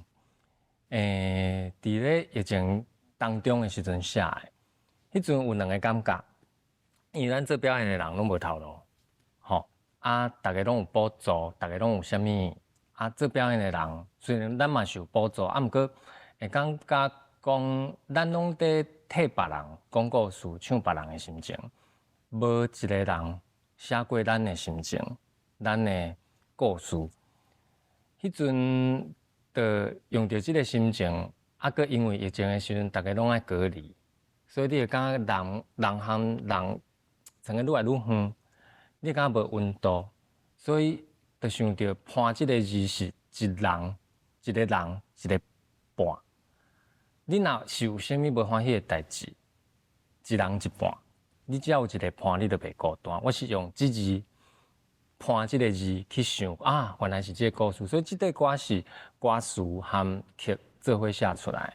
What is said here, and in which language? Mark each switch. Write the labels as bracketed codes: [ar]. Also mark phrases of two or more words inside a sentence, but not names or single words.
[nan] 伫咧疫情当中的时阵写的，迄阵有两个感觉，因为咱做表演的人拢无头路，吼啊，大家拢有补助，大家拢有啥物啊，做表演的人虽然咱嘛是有补助，啊，毋过会感觉讲咱拢在替别人讲故事，唱别人的心情，无一个人写过咱的心情，咱的故事。迄阵就用到即个心情，啊，佮因为疫情的时阵，大家拢爱隔离，所以你会感觉人和人层个愈来愈远，你感觉无温度，所以就想到伴即个字是一人一个人一个伴。你若是有啥物无欢喜的代志，一人一半，你只要有一个伴，你就袂孤单。我是用即字。伴即个字去想啊，原来是这个故事，所以这个歌是歌词和曲做伙写出来。